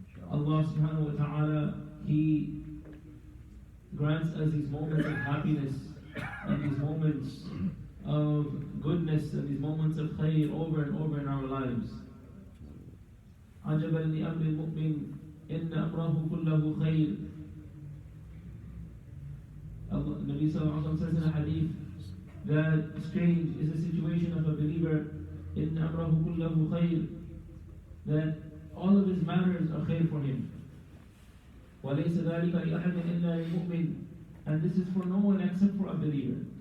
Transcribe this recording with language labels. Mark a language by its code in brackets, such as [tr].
[en] Allah subhanahu wa ta'ala, He grants us these moments of happiness and these moments of goodness and these moments of khayr over and over in our lives. [ar] عجبا لأمر المؤمن إن أمره كله خير. [en] Nabi sallallahu alaihi wasallam says in a hadith that strange is the situation of a believer [ar] إن أمره كله خير, [en] that all of his matters are khayr for him. [ar] وليس ذلك لأحد إلا للمؤمن, [en] and this is for no one except for a believer.